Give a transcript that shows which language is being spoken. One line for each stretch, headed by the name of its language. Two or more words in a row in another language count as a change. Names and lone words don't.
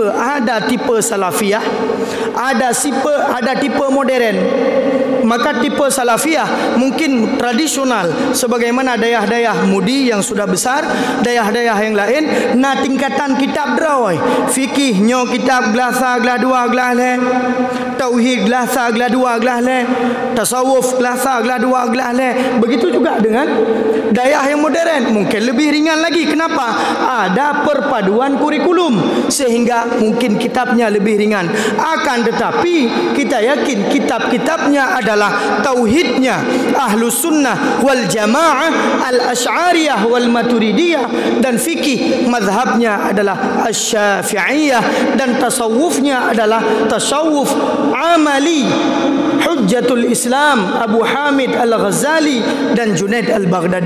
Indonesian: Ada tipe salafiyah, ada tipe modern. maka tipe salafiyah mungkin tradisional sebagaimana dayah-dayah mudi yang sudah besar, dayah-dayah yang lain.
Achinese: Nah tingkatan kitab drawai fikih nyo kitab gelasa gelah dua gelah le, tauhid gelasa gelah dua gelah le, tasawuf gelasa gelah dua gelah le.
Indonesian: Begitu juga dengan dayah yang modern, mungkin lebih ringan lagi. Kenapa? Ada perpaduan kurikulum sehingga mungkin kitabnya lebih ringan. Akan tetapi kita yakin kitab-kitabnya adalah tauhidnya Ahlus Sunnah wal Jamaah, Al-Asy'ariyah wal Maturidiyah, dan fikih mazhabnya adalah Asy-Syafi'iyah, dan tasawufnya adalah tasawuf amali Hujjatul Islam Abu Hamid Al-Ghazali dan Junaid Al-Baghdadi.